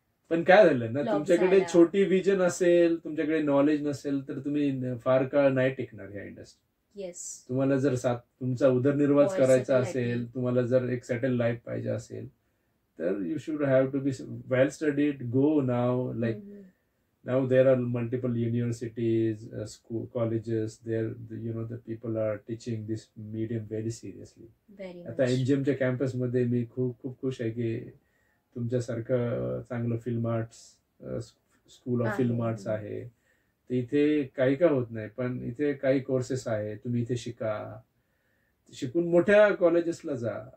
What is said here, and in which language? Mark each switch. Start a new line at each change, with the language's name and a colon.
Marathi: पण काय झालं ना, तुमच्याकडे छोटी विजन असेल, तुमच्याकडे नॉलेज नसेल तर तुम्ही फार काळ नाही टिकणार ह्या इंडस्ट्री. तुम्हाला जर तुमचा उदरनिर्वाह करायचा असेल, तुम्हाला जर एक सेटल लाईफ पाहिजे असेल तर
English: You should have to be well studied. Go now like now there are multiple universities, school colleges there, the people are teaching this medium very seriously.
Marathi: आता एनजीएम च्या कॅम्पस मध्ये मी खूप खुश आहे की तुमच्यासारखं चांगलं film arts school of film arts आहे. तर इथे काही का होत नाही, पण इथे काही कोर्सेस आहे, तुम्ही इथे शिकून मोठ्या कॉलेजेसला जा.